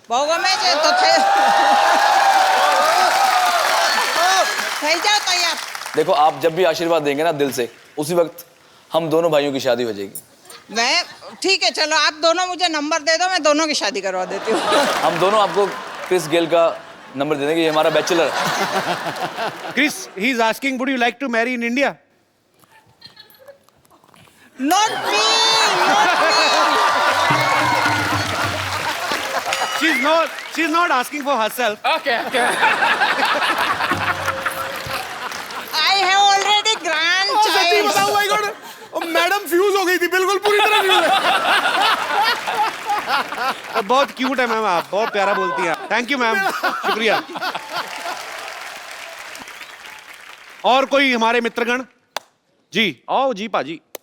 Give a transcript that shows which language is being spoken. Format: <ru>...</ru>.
<gu>બહુ ગમે છે તો થઈ જાઓ તૈયાર.</gu> <hi>देखो आप जब भी आशीर्वाद देंगे ना दिल से, उसी वक्त हम दोनों भाइयों की शादी हो जाएगी। मैं ठीक है, चलो आप दोनों मुझे नंबर दे दो, मैं दोनों की शादी करवा देती हूँ। हम दोनों आपको क्रिस गेल का नंबर दे देंगे, ये हमारा बैचलर है।</hi> <en>Chris, he is asking, would you like to marry in India? Not me, not me. She's not asking for herself. Okay, okay. I have already grandchild.</en> <hi>सच्ची बताऊं भाई गॉड, मैडम फ्यूज हो गई थी, बिल्कुल पूरी तरह फ्यूज है। बहुत क्यूट है मैम, आप बहुत प्यारा बोलती हैं।</hi> <en>Thank you ma'am, शुक्रिया।</en> <hi>और कोई हमारे मित्रगण? जी आओ जी पाजी।</hi>